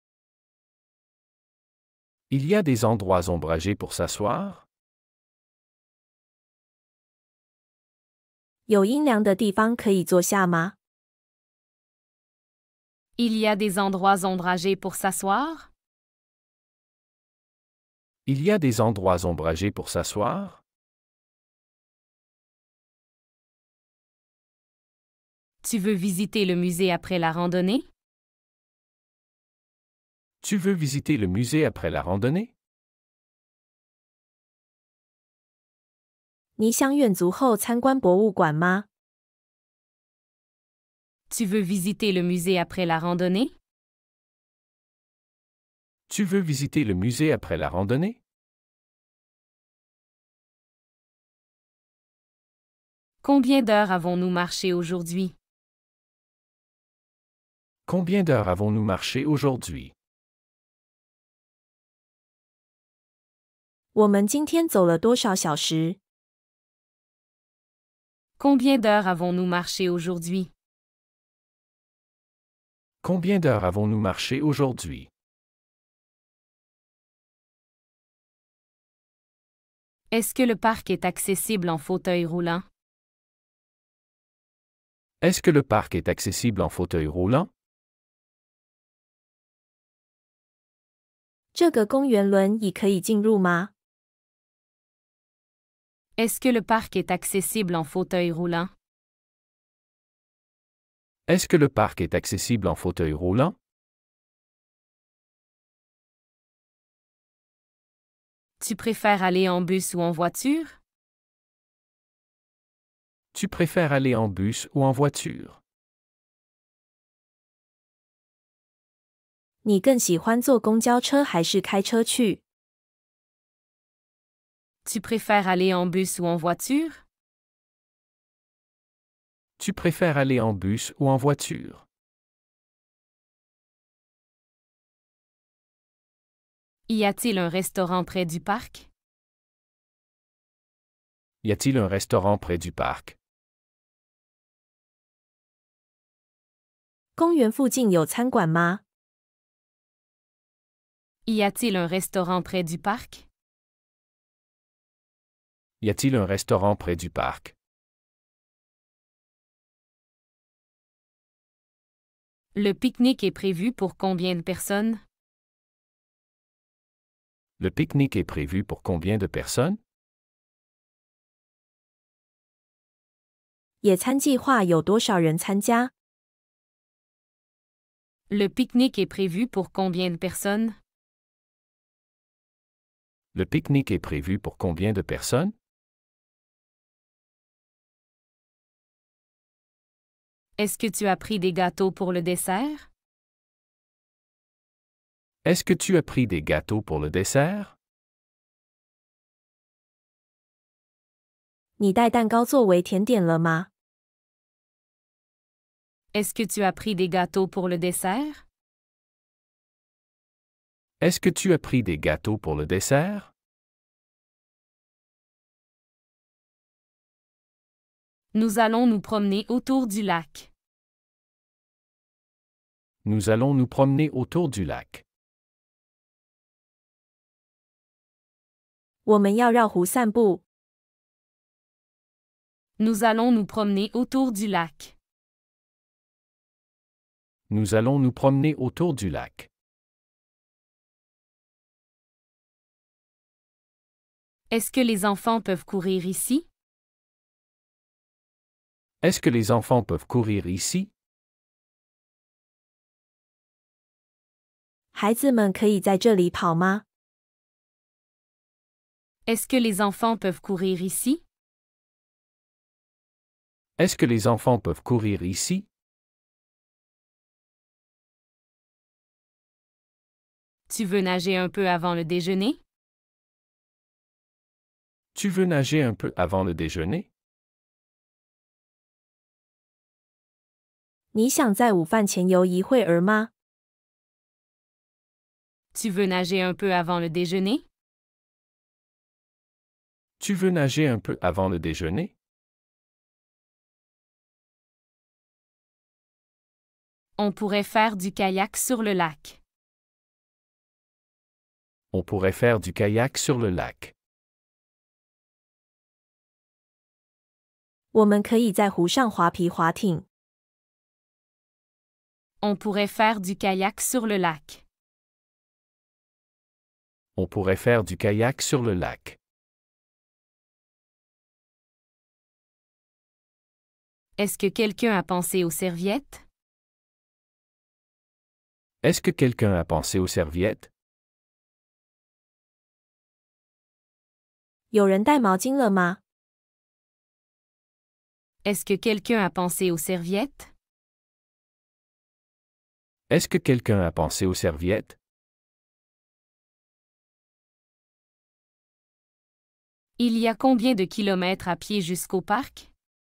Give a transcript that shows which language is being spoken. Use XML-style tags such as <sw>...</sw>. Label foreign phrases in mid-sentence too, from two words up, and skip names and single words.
<fr>Il y a des endroits ombragés pour s'asseoir?</fr> <zh>有阴凉的地方可以坐下吗？</zh> <fr>Il y a des endroits ombragés pour s'asseoir? Il y a des endroits ombragés pour s'asseoir? Tu veux visiter le musée après la randonnée? Tu veux visiter le musée après la randonnée?</fr> <zh>你想远足后参观博物馆吗？</zh> <fr>Tu veux visiter le musée après la randonnée? Tu veux visiter le musée après la randonnée? Combien d'heures avons-nous marché aujourd'hui? Combien d'heures avons-nous marché aujourd'hui?</fr> <zh>我们今天走了多少小时？</zh> <fr>Combien d'heures avons-nous marché aujourd'hui? Combien d'heures avons-nous marché aujourd'hui? Est-ce que le parc est accessible en fauteuil roulant? Est-ce que le parc est accessible en fauteuil roulant?</fr> <zh>这个公园轮椅可以进入吗？</zh> <fr>Est-ce que le parc est accessible en fauteuil roulant? Est-ce que le parc est accessible en fauteuil roulant? Tu préfères aller en bus ou en voiture? Tu préfères aller en bus ou en voiture?</fr> <zh>你更喜欢坐公交车还是开车去？</zh> <fr>Tu préfères aller en bus ou en voiture? Tu préfères aller en bus ou en voiture? Y a-t-il un restaurant près du parc? Y a-t-il un restaurant près du parc?</fr> <zh>公园附近有餐馆吗？</zh> <fr>Y a-t-il un restaurant près du parc? Y a-t-il un restaurant près du parc? Le pique-nique est prévu pour combien de personnes? Le pique-nique est prévu pour combien de personnes?</fr> <zh>野餐计划有多少人参加？</zh> <fr>Le pique-nique est prévu pour combien de personnes? Le pique-nique est prévu pour combien de personnes? Est-ce que tu as pris des gâteaux pour le dessert? Est-ce que tu as pris des gâteaux pour le dessert?</fr> <zh>你带蛋糕作为甜点了吗？</zh> <fr>Est-ce que tu as pris des gâteaux pour le dessert? Est-ce que tu as pris des gâteaux pour le dessert? Nous allons nous promener autour du lac. Nous allons nous promener autour du lac.</fr> <zh>我们要绕湖散步。</zh> <fr>Nous allons nous promener autour du lac. Nous allons nous promener autour du lac. Est-ce que les enfants peuvent courir ici? Est-ce que les enfants peuvent courir ici?</fr> <zh>孩子们可以在这里跑吗？</zh> <fr>Est-ce que les enfants peuvent courir ici? Est-ce que les enfants peuvent courir ici? Tu veux nager un peu avant le déjeuner? Tu veux nager un peu avant le déjeuner?</fr> <zh>你想在午饭前游一会儿吗？</zh> <fr>Tu veux nager un peu avant le déjeuner? Tu veux nager un peu avant le déjeuner? On pourrait faire du kayak sur le lac. On pourrait faire du kayak sur le lac.</fr> <zh>我们可以在湖上划皮划艇。</zh> <fr>On pourrait faire du kayak sur le lac. On pourrait faire du kayak sur le lac. Est-ce que quelqu'un a pensé aux serviettes? Est-ce que quelqu'un a pensé aux serviettes?</fr> <zh>有人带毛巾了吗？</zh> <fr>Est-ce que quelqu'un a pensé aux serviettes? Est-ce que quelqu'un a pensé aux serviettes? Il y a combien de kilomètres à pied jusqu'au parc?</fr>